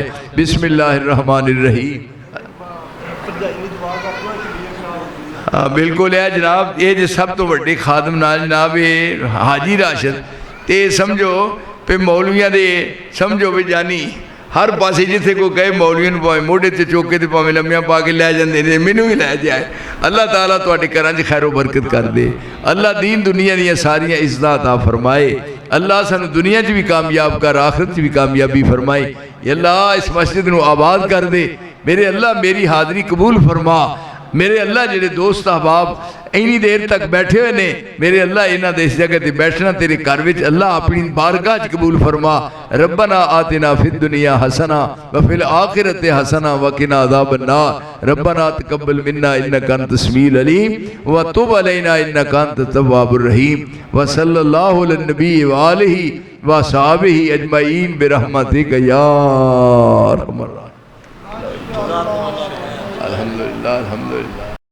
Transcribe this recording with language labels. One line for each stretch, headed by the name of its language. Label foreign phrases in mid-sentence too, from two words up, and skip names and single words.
Arabic: بسم اللہ الرحمن الرحیم.
Urdu: بالکل ہے جناب.
Punjabi: یہ جو سب تو بڑے خادم نال جناب یہ حاجی راشد تے سمجھو پہ مولویاں دے سمجھو بھی جانی ہر پاسے جتھے کو گئے مولویاں نوں پاویں موڑے تے چوکے تے پاویں لمیاں پا کے لے جاندے نے مینوں بھی لے جائے. اللہ تعالیٰ تواڈے گھراں وچ خیر و برکت کر دے. اللہ دین دنیا دیاں ساریاں عزتاں عطا فرمائے. اللہ سانو دنیا چ بھی کامیاب کر آخرت چ بھی کامیابی فرمائے. یا اللہ اس مسجد نو آباد کر دے. میرے اللہ میری حاضری قبول فرما. میرے اللہ جڑے دوست احباب اینی دیر تک بیٹھے ہوئے نے میرے اللہ انہاں دے اس جگہ تے بیٹھنا تیرے گھر وچ اللہ اپنی بارگاہ وچ قبول فرما.
Arabic: ربنا آتنا فی الدنیا حسنہ وفی الآخرۃ حسنہ وقنا عذاب النار. ربنا تقبل منا انک انت السمیع العلیم وتب علینا انک انت التواب الرحیم. وصلی اللہ علی النبی وآلہ وصحبہ اجمعین برحمتک یا ارحم الراحمین. الحمدللہ الحمدللہ.